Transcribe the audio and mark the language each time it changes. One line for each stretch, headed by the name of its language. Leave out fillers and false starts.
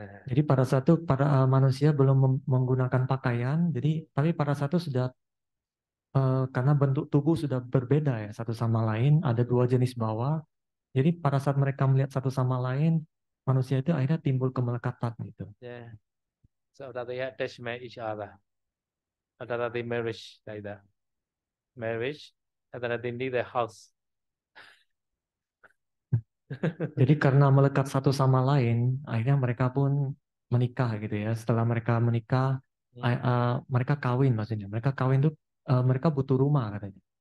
Indonesian: Jadi pada saat itu para manusia belum menggunakan pakaian, jadi tapi pada saat itu sudah karena bentuk tubuh sudah berbeda ya satu sama lain, ada dua jenis bawa. Jadi pada saat mereka melihat satu sama lain, manusia itu akhirnya timbul kemelekatan gitu.
English: Yeah. So that they had attachment each other. After that they marriage like that. Marriage, after that they need a house.
Indonesian: Jadi karena melekat satu sama lain, akhirnya mereka pun menikah gitu ya. Setelah mereka menikah, mereka kawin maksudnya. Mereka kawin tuh mereka butuh rumah katanya.